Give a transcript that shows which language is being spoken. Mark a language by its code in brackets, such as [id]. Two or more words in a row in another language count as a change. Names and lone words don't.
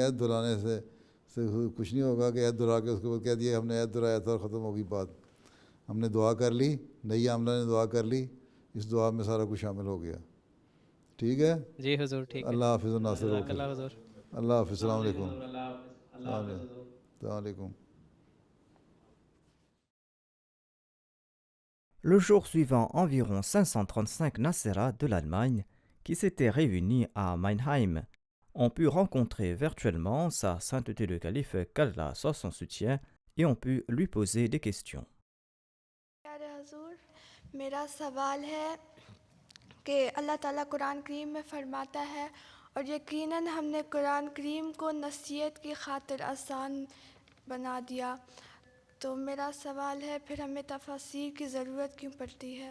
[ur] عہد دہرانے سے کچھ نہیں ہوگا کہ عہد دہرا کے اس کے بعد کہہ دیا ہم نے عہد دہرایا تھا اور ختم ہوگی بات. ہم نے دعا کر لی, نئی عاملہ نے دعا کر لی, اس دعا میں سارا کچھ شامل ہو گیا, ٹھیک ہے. جی حضور ٹھیک ہے. اللہ حافظ و ناصر. اللہ حضور. اللہ حافظ. [ar] السلام علیکم. السلام علیکم. [fr] Le jour suivant, environ 535 Nasseras de l'Allemagne, qui s'étaient réunis à Mannheim ont pu rencontrer virtuellement sa sainteté le calife, qu'Allah soit son soutien, et ont pu lui poser des questions. [ur] پیارے حضور، میرا سوال ہے کہ اللہ تعالیٰ قرآن کریم میں فرماتا ہے اور یقیناً ہم نے قرآن کریم کو نصیحت کی خاطر آسان بنا دیا، تو میرا سوال ہے پھر ہمیں تفاسیر کی ضرورت کیوں پڑتی ہے؟